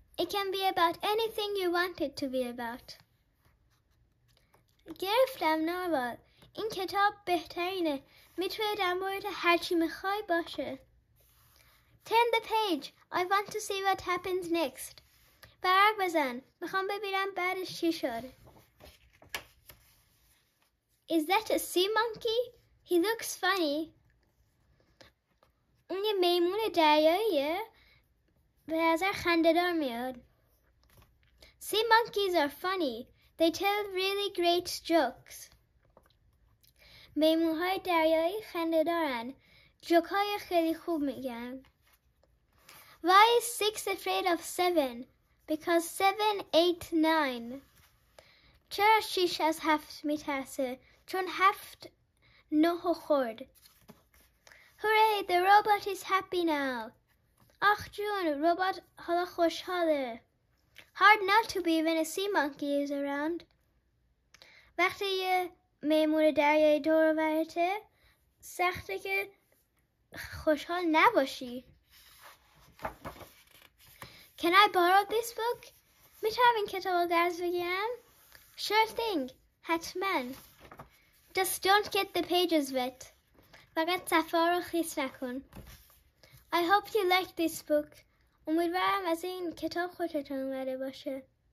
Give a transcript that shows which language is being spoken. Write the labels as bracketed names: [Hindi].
[English] It can be about anything you want it to be about. [Persian] گرفتم ناروال. این کتاب بهترینه. میتونه در مورد هرچی میخوای باشه. [English] Turn the page. I want to see what happens next. [Persian] برق بزن. میخوام ببینم بعدش چی شد. [English] Is that a sea monkey? He looks funny. [Persian] اون یه میمون دریاییه. به نظر خنده‌دار میاد. [English] Sea monkeys are funny. They tell really great jokes. [Persian] میمون‌های دریایی خنده‌دارن. جوک‌های خیلی خوب میگن. [English] Why is 6 afraid of 7? Because 7 ate 9. [Persian] چرا 6 از 7 میترسه؟ چون 7 9 خورد. [English] Hooray, the robot is happy now. [Persian] آخ جون، ربات حالا خوشحاله. [English] Hard not to be when a sea monkey is around. [Persian] وقتی یه میمون دریایی دور و برته سخته که خوشحال نباشی. [English] Can I borrow this book? [Persian] میتونم این کتاب رو قرض بگیرم؟ [English] Sure thing. [Persian] حتما. [English] Just don't get the pages wet. [Persian] فقط صفحه رو خیس نکن. [English] I hope you like this book. [Persian] امیدوارم از این کتاب خوشتون اومده باشه.